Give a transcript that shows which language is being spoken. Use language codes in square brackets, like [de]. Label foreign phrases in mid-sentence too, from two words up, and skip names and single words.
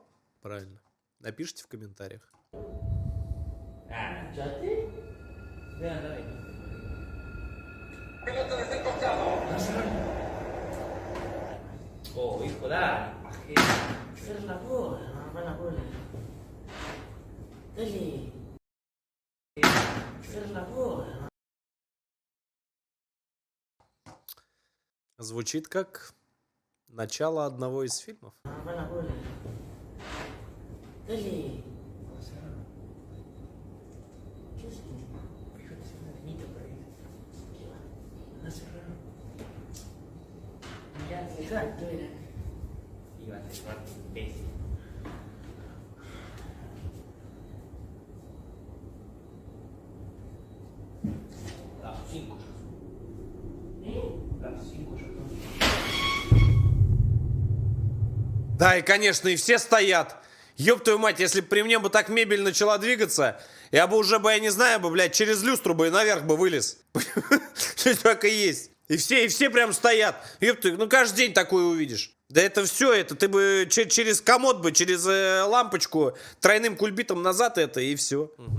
[ru] Правильно. Напишите в комментариях. [es] Oh, hijo, dale. Cierra la puerta, no abra la puerta. Dale. Cierra la puerta. [ru] Звучит как начало одного из фильмов. [es] No abra la puerta. Dale. Ya, exacto, mira. Iba a cerrar, imbécil. Las 5 ya son. Las 5 ya son. [ru] Да, и конечно, и все стоят. Ёб твою мать, если бы при мне бы так мебель начала двигаться, я бы уже, я не знаю, блядь, через люстру бы и наверх бы вылез. Что так и есть. И все прям стоят. Ёб ты, ну каждый день такое увидишь. Да это все, это ты бы через комод бы, через лампочку тройным кульбитом назад это и все.